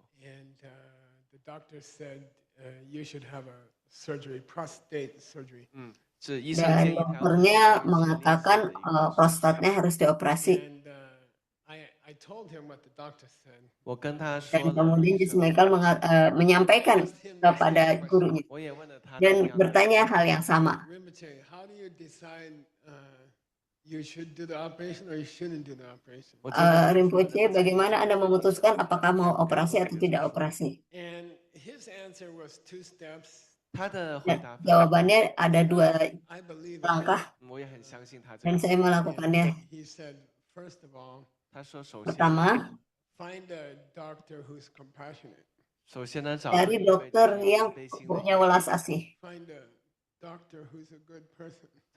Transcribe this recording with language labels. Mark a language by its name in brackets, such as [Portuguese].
[English] And the doctor said you should have a surgery, prostate surgery. [Indonesian] Dan dokternya mengatakan prostatnya harus dioperasi. [English] I told him what the doctor said. [Indonesian] Dan kemudian Jesse Michael menyampaikan kepada gurunya dan bertanya hal yang sama. [English] How do you decide you should do the operation or you shouldn't do the operation? [Indonesian] Rinpoche, bagaimana Anda memutuskan apakah mau operasi atau tidak operasi? [English] And his answer was 2 steps. [Indonesian] Jawabannya ada 2 langkah dan saya melakukannya. [English] He said, first of all, [Indonesian] Pertama, [English] find a doctor who's compassionate. [Indonesian] cari dokter yang punya welas asih. [English] Find a doctor who's a good person.